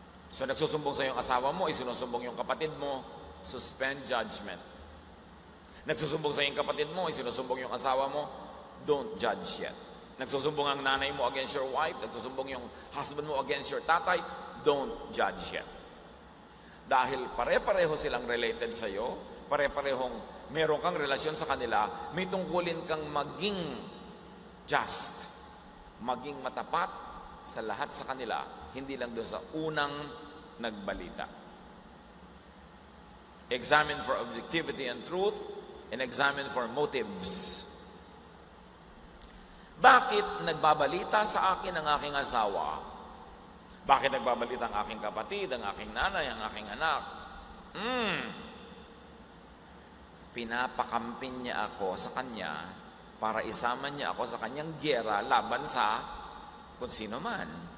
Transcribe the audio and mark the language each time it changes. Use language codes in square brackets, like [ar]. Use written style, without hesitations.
[tl] So nagsusumbong sa iyong asawa mo, isinusumbong yung kapatid mo, [en] suspend judgment. [tl] Nagsusumbong sa iyong kapatid mo, isinusumbong yung asawa mo, [en] don't judge yet. [tl] Nagsusumbong ang nanay mo [en] against your wife, [tl] nagsusumbong yung husband mo against your tatay, [en] don't judge yet. [tl] Dahil pare-pareho silang related sa iyo, pare-parehong meron kang relasyon sa kanila, may tungkulin kang maging just, maging matapat sa lahat sa kanila, hindi lang doon sa unang nagbalita. [en] Examine for objectivity and truth, and examine for motives. [tl] Bakit nagbabalita sa akin ang aking asawa? Bakit nagbabalita ang aking kapatid, ang aking nanay, ang aking anak? Pinapakampin niya ako sa kanya para isama niya ako sa kanyang gyera laban sa kung sino man.